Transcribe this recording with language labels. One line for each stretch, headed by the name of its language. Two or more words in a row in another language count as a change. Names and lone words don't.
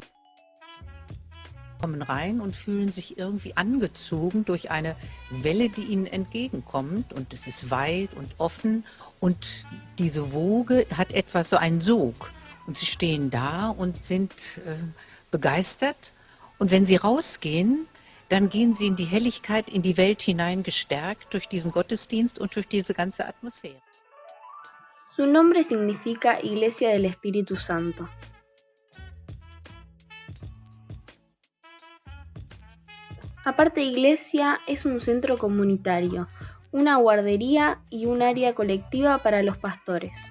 German: Kommen rein und fühlen sich irgendwie angezogen durch eine Welle, die ihnen entgegenkommt, und es ist weit und offen und diese Woge hat etwas, so einen Sog, und sie stehen da und sind begeistert, und wenn sie rausgehen, dann gehen sie in die Helligkeit, in die Welt hinein, gestärkt durch diesen Gottesdienst und durch diese ganze Atmosphäre.
Spanish: Su nombre significa Iglesia del Espíritu Santo. Aparte de iglesia, es un centro comunitario, una guardería y un área colectiva para los pastores.